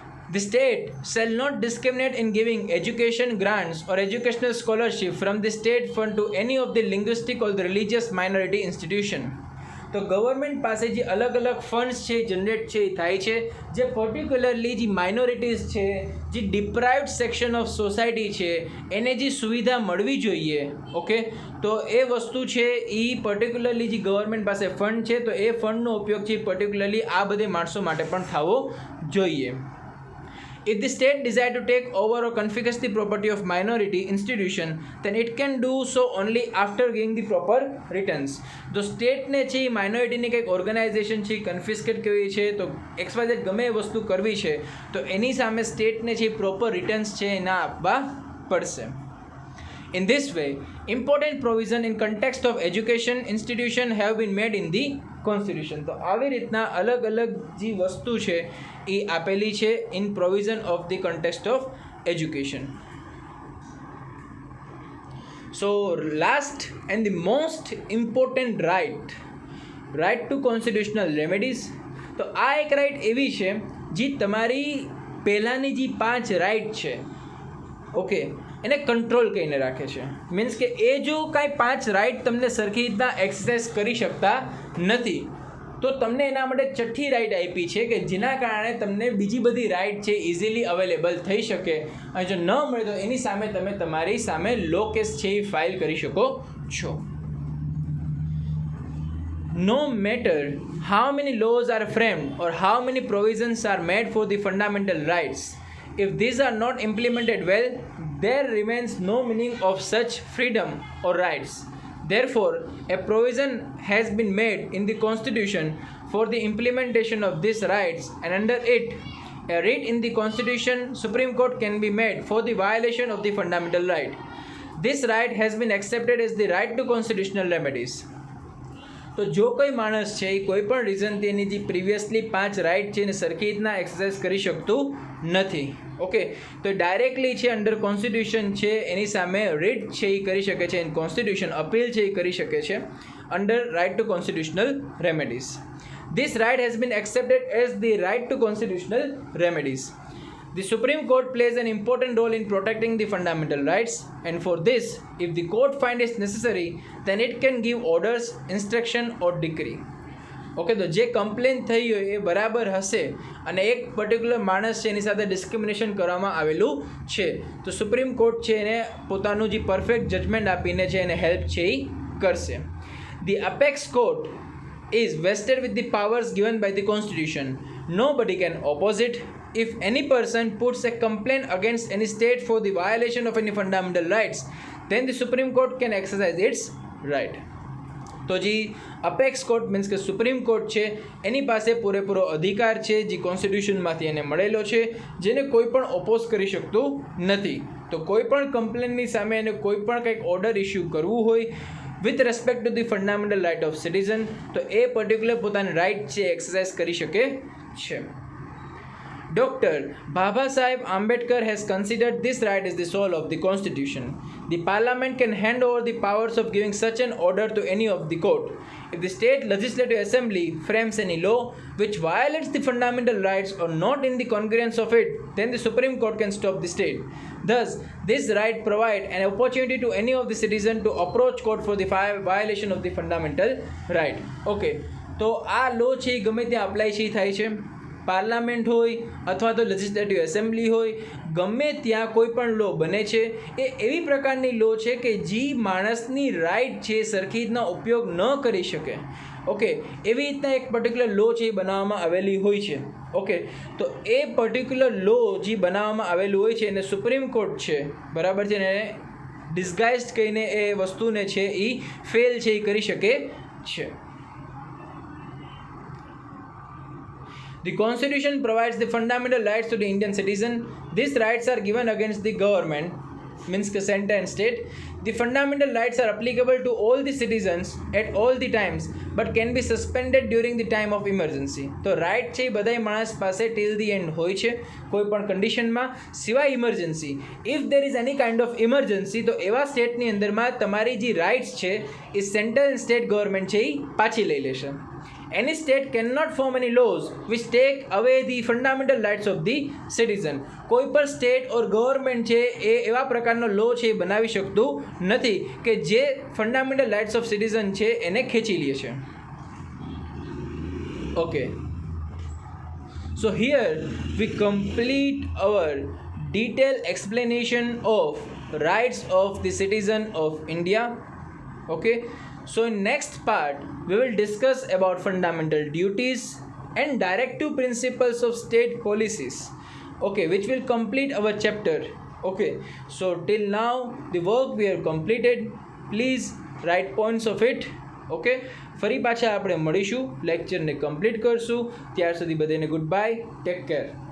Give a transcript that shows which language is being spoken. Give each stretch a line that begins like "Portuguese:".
English: The state shall not discriminate in giving education grants or educational scholarship from the state fund to any of the linguistic or the religious minority institution.
Gujarati: તો government પાસે જે અલગ અલગ funds છે generate છે એ થાય છે, જે પર્ટિક્યુલરલી જે માઇનોરિટીઝ છે, જે ડિપ્રાઇવ્ડ સેક્શન ઓફ સોસાયટી છે, એને જે સુવિધા મળવી જોઈએ, ઓકે, તો એ વસ્તુ છે એ પર્ટિક્યુલરલી જે ગવર્મેન્ટ પાસે ફંડ છે તો એ ફંડનો ઉપયોગ છે પર્ટિક્યુલરલી આ બધે માણસો માટે પણ થવો જોઈએ.
English: If the state desire to take over or confiscate the property of minority institution, then it can do so only after giving the proper returns.
Gujarati: તો સ્ટેટને છે એ માઇનોરિટીની કંઈક ઓર્ગેનાઇઝેશન છે કન્ફિસ્કેટ કરવી છે, તો XYZ ગમે એ વસ્તુ કરવી છે તો એની સામે સ્ટેટને છે પ્રોપર રિટર્ન્સ છે એના આપવા પડશે.
English: In this way, important provision in context of education institution have been made in the constitution.
Gujarati: તો આવી રીતના અલગ અલગ જે વસ્તુ છે એ આપેલી છે
English: In provision of the context of education. So last and the most important right to constitutional remedies.
Gujarati: તો આ એક રાઇટ એવી છે જે તમારી પહેલાંની જે 5 રાઇટ છે, ઓકે, એને કંટ્રોલ કરીને રાખે છે. મીન્સ કે એ જો કાંઈ 5 રાઇટ તમને સરખી રીતના એક્સરસાઇઝ કરી શકતા નથી તો તમને એના માટે 6ઠ્ઠી રાઇટ આપી છે કે જેના કારણે તમને બીજી બધી રાઇટ છે ઇઝીલી અવેલેબલ થઈ શકે, અને જો ન મળે તો એની સામે તમે તમારી સામે લો કેસ છે એ ફાઇલ કરી શકો છો.
English: No matter how many laws are framed or how many provisions are made for the fundamental rights, if these are not implemented well, there remains no meaning of such freedom or rights. Therefore, a provision has been made in the Constitution for the implementation of these rights, and under it, a writ in the Constitution, Supreme Court can be made for the violation of the fundamental right. This right has been accepted as the right to constitutional remedies.
Gujarati: તો જો કોઈ માણસ છે એ કોઈ પણ રીઝનથી એની જે previously 5 right છે એને સરખી રીતના એક્સરસાઇઝ કરી શકતું નથી, ઓકે, તો ડાયરેક્ટલી છે અંડર કોન્સ્ટિટ્યુશન છે એની સામે રીટ છે એ કરી શકે છે, કોન્સ્ટિટ્યુશન અપીલ છે એ કરી શકે છે
English: Under right to constitutional remedies. This right has been accepted as the right to constitutional remedies. The Supreme Court plays an important role in protecting the fundamental rights, and for this, if the court finds it necessary, then it can give orders, instruction or decree.
Gujarati: Okay, તો જે complain થઈ હોય એ બરાબર હશે અને એક particular માણસ છે એની સાથે ડિસ્ક્રિમિનેશન કરવામાં આવેલું છે તો સુપ્રીમ કોર્ટ છે એને પોતાનું જે પરફેક્ટ જજમેન્ટ આપીને છે એને હેલ્પ છે એ કરશે.
English: The apex court is vested with the powers given by the Constitution. Nobody can oppose it. If any person puts a complaint against any state for the violation of any fundamental rights, then the Supreme Court can exercise its right.
Gujarati: તો જે અપેક્સ court means કે supreme court છે એની પાસે પૂરેપૂરો અધિકાર છે જે કોન્સ્ટિટ્યુશનમાંથી એને મળેલો છે, જેને કોઈ પણ ઓપોઝ કરી શકતું નથી. તો કોઈ પણ કમ્પ્લેનની સામે એને કોઈ પણ કંઈક ઓર્ડર ઇસ્યુ કરવું હોય
English: with respect to the fundamental right of citizen
Gujarati: તો એ પર્ટિક્યુલર પોતાની રાઇટ છે એક્સરસાઇઝ કરી શકે છે.
English: Dr. Baba Saheb Ambedkar has considered this right as the soul of the Constitution. The Parliament can hand over the powers of giving such an order to any of the court. If the state legislative assembly frames any law which violates the fundamental rights or not in the congruence of it, then the Supreme Court can stop the state. Thus, this right provides an opportunity to any of the citizens to approach court for the violation of the fundamental right.
Gujarati: Okay, તો આ લો છે એ ગમે ત્યાં apply છે થાય છે, parliament હોય અથવા તો લેજિસ્લેટિવ એસેમ્બલી હોય, ગમે ત્યાં કોઈ પણ લો બને છે એ એવી પ્રકારની લો છે કે જે માણસની રાઇટ છે સરખી રીતના ઉપયોગ ન કરી શકે, ઓકે, એવી રીતના એક પર્ટિક્યુલર લો છે એ બનાવવામાં આવેલી હોય છે. ઓકે, તો એ પર્ટિક્યુલર લો જે બનાવવામાં આવેલું હોય છે એને સુપ્રીમ કોર્ટ છે બરાબર છે ને ડિસ્ગાઇઝડ કહીને એ વસ્તુને છે એ ફેલ છે એ કરી શકે છે.
English: The Constitution provides the fundamental rights to the Indian citizen. These rights are given against the government means કે center and state. The fundamental rights are applicable to all the citizens at all the times but can be suspended during the time of emergency.
Gujarati: તો right છે એ બધાય માણસ પાસે
English: till the end
Gujarati: હોય છે કોઈ પણ કન્ડિશનમાં, સિવાય emergency.
English: if there is any kind of emergency
Gujarati: તો એવા સ્ટેટની અંદરમાં તમારી જે રાઇટ્સ છે એ સેન્ટ્રલ એન્ડ સ્ટેટ ગવર્મેન્ટ છે એ પાછી લઈ લેશે.
English: Any state cannot form any laws which take away the fundamental rights of the citizen.
Gujarati: કોઈ પણ સ્ટેટ ઓર ગવર્મેન્ટ છે એ એવા પ્રકારનો લો છે એ બનાવી શકતું નથી કે જે
English: fundamental rights of citizen
Gujarati: છે એને ખેંચી લે છે.
English: Okay, so here we complete our detailed explanation of rights of the citizen of India. Okay, so in next part we will discuss about fundamental duties and directive principles of state policies, okay, which will complete our chapter. Okay, so till now the work we have completed, please write points of it.
Gujarati: Okay, ફરી પાછા આપણે મળીશું, લેક્ચરને complete કરશું. ત્યાર સુધી બધાને good bye, take care.